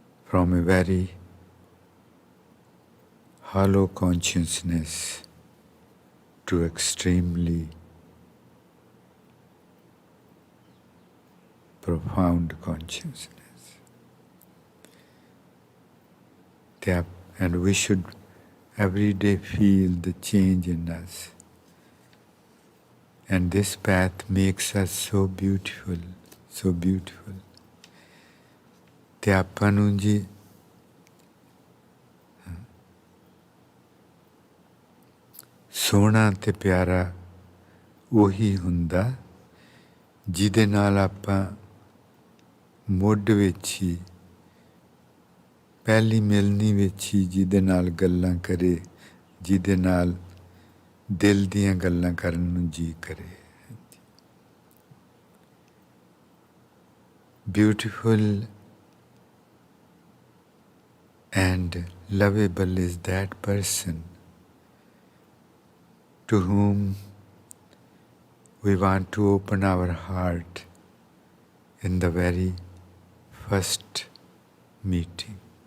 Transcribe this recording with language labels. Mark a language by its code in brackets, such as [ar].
[en] From a very hollow consciousness to extremely profound consciousness. And we should every day feel the change in us. And this path makes us so beautiful, so beautiful. [pa] ਤੇ ਆਪਾਂ ਨੂੰ ਜੀ ਸੋਹਣਾ ਤੇ ਪਿਆਰਾ ਉਹੀ ਹੁੰਦਾ ਜਿਹਦੇ ਨਾਲ ਆਪਾਂ ਮੁੱਢ ਵਿੱਚ ਹੀ ਪਹਿਲੀ ਮਿਲਣੀ ਵਿੱਚ ਹੀ ਜਿਹਦੇ ਨਾਲ ਗੱਲਾਂ ਕਰੇ, ਜਿਹਦੇ ਨਾਲ ਦਿਲ ਦੀਆਂ ਗੱਲਾਂ ਕਰਨ ਨੂੰ ਜੀ ਕਰੇ। [en] Beautiful and lovable is that person to whom We want to open our heart in the very first meeting.